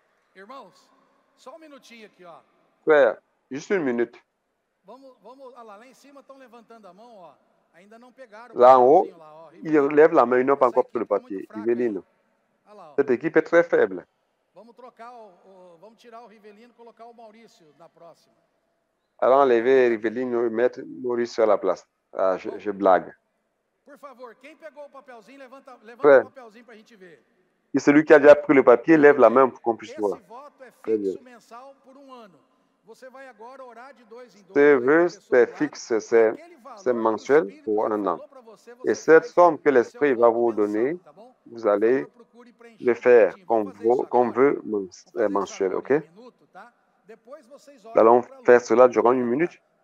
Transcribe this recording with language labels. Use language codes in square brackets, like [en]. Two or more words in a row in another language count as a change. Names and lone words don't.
[pt] Irmãos, só um minutinho aqui, ó. [fr] Frère, juste une minute. [pt] Vamos, olha lá em cima estão levantando a mão, ó. Ainda não pegaram o [fr] Là en haut, [pt] papelzinho lá, ó. [fr] ils lèvent la main, ils n'ont pas [pt] Essa [fr] encore pris le [pt] equipe tá muito [fr] papier. [pt] fraca aí. Rivelino, Olha lá, ó. [fr] cette équipe est très faible. [pt] Vamos trocar vamos tirar o Rivelino e colocar o Maurício na próxima. [fr] Alors enlever Rivelino et mettre Maurice sur la place. Ah, je blague. [pt] Por favor, quem pegou o papelzinho, levanta [fr] Frère, [pt] o papelzinho pra gente ver. [fr] et celui qui a déjà pris le papier, lève la main pour qu'on puisse voir. [pt] Esse voto é [fr] Très bien. [pt] fixo mensal por ano. Você vai agora orar de 2 em 2. [fr] Ce vœu, c'est fixe, c'est mensuel pour un an. Et cette somme que l'Esprit va vous donner, vous allez le faire comme vœu mensuel, ok? Nous allons faire cela durant une minute.